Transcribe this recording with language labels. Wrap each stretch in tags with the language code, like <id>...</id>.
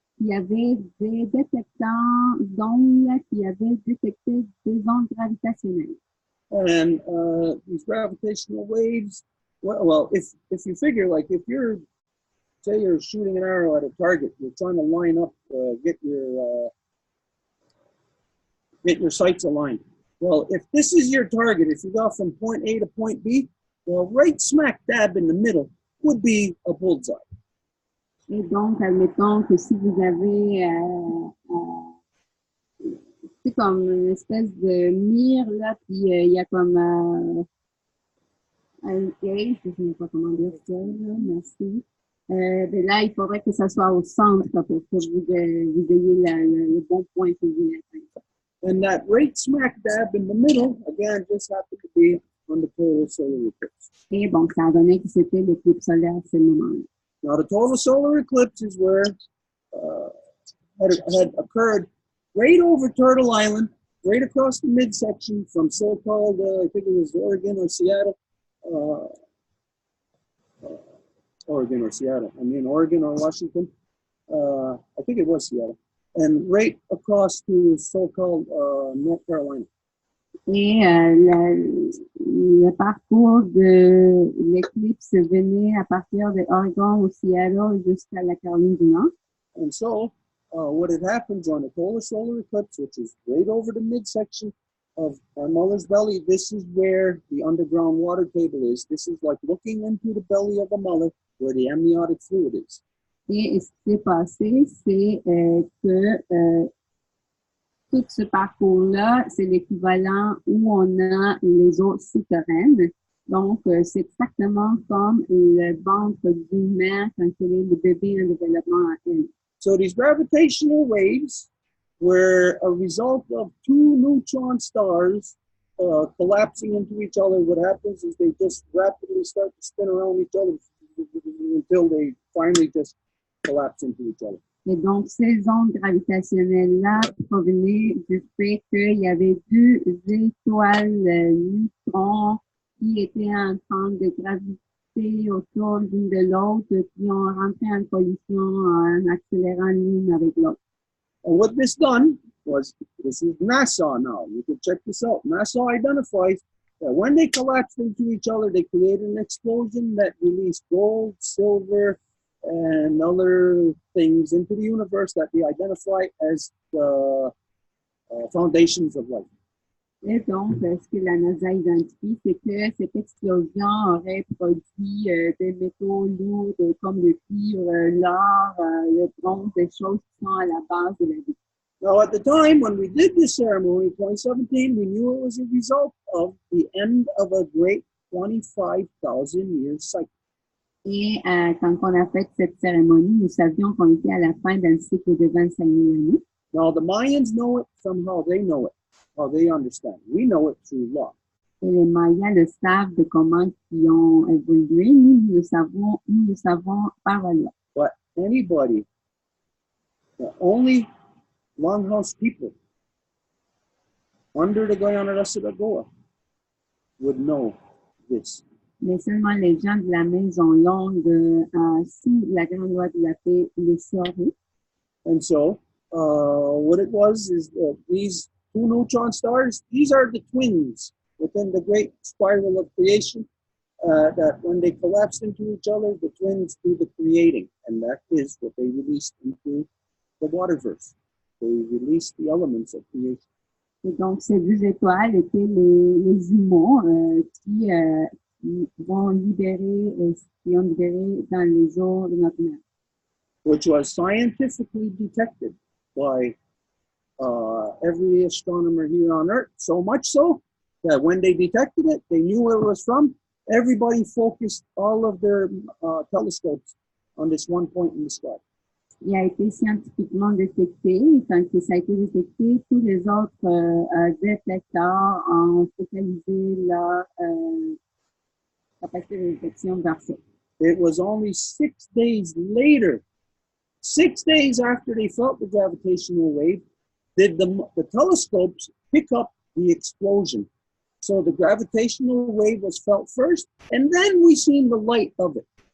<fr>Il y avait des détecteurs d'ondes qui avaient détecté des ondes gravitationnelles.</fr> <en>And these gravitational waves, well, if you figure, like if say you're shooting an arrow at a target, you're trying to line up, get your sights aligned. Well, if this is your target, if you go from point A to point B, well, right smack dab in the middle would be a bullseye.</en> <fr>Et donc, admettons que si vous avez, c'est comme une espèce de mire, là, puis il y a comme un gauge, je ne sais pas comment dire ça, là, merci. Mais là, il faudrait que ça soit au centre pour que vous ayez le bon point que vous voulez atteindre.</fr> <en>And that right smack dab in the middle, again, just happened to be on the total solar eclipse.</en> <fr>Et bon, ça a donné que c'était l'éclipse solaire à ce moment-là.</fr> <en>Now, the total solar eclipse is where had occurred right over Turtle Island right across the midsection from so-called, I think it was Oregon or Seattle, Oregon or Seattle. I mean, Oregon or Washington. I think it was Seattle. And right across to so-called North Carolina.</en> <fr>Et le parcours de l'éclipse venait à partir de Oregon au Seattle jusqu'à la Caroline du Nord.</fr> <en>And so, what had happened during the polar solar eclipse, which is right over the midsection of our mother's belly, this is where the underground water table is. This is like looking into the belly of a mother where the amniotic fluid is.</en> <fr>Et ce qui s'est passé, c'est que tout ce parcours-là, c'est l'équivalent où on a les eaux souterraines. Donc, c'est exactement comme le ventre d'une mère quand elle est le bébé en développement à elle.</fr> <en>So these gravitational waves were a result of two neutron stars collapsing into each other. What happens is they just rapidly start to spin around each other until they finally just collapse into each other.</en> <fr>Et donc, ces ondes gravitationnelles-là provenaient du fait qu'il y avait deux étoiles neutrons qui étaient en train de graviter autour l'une de l'autre, qui ont rentré en collision en accélérant l'une avec l'autre.</fr> <en>And what this done was, this is NASA now, you can check this out. NASA identifies that when they collapsed into each other, they created an explosion that released gold, silver, and other things into the universe that they identify as the foundations of life.</en> <fr>Et donc, ce que la NASA identifie, c'est que cette explosion aurait produit des métaux lourds comme le cuivre, l'or, le bronze, des choses qui sont à la base de la vie.</fr> <en>Now, at the time when we did this ceremony in 2017, we knew it was a result of the end of a great 25,000-year cycle.</en> <fr>Et quand on a fait cette cérémonie, nous savions qu'on était à la fin d'un cycle de 25 000 années.</fr> <en>Now, the Mayans know it from how they know it, how they understand. We know it through law.</en> <fr>Et les Mayas le savent de comment ils ont évolué. Nous le savons par la loi.</fr> <en>But anybody, the only Longhouse people under the Guyana Goa would know this.</en> <fr>Mais seulement les gens de la maison longue sous la grande loi de la paix le sauraient.</fr> <en>And so, what it was is these two neutron stars, these are the twins within the great spiral of creation, that when they collapsed into each other, the twins do the creating. And that is what they released into the waterverse. They released the elements of creation.</en> <fr>Et donc, ces deux étoiles étaient les jumeaux qui vont libérer, qui ont libéré dans les eaux de notre mer.</fr> <en>Which was scientifically detected by every astronomer here on Earth, so much so that when they detected it, they knew where it was from. Everybody focused all of their telescopes on this one point in the sky.</en> <fr>Il a été scientifiquement détecté, et quand ça a été détecté, tous les autres détecteurs ont focalisé leur capacité de détection vers ça.</fr> <en>It was only 6 days later, 6 days after they felt the gravitational wave, did the telescopes pick up the explosion. So the gravitational wave was felt first, and then we seen the light of it.</en>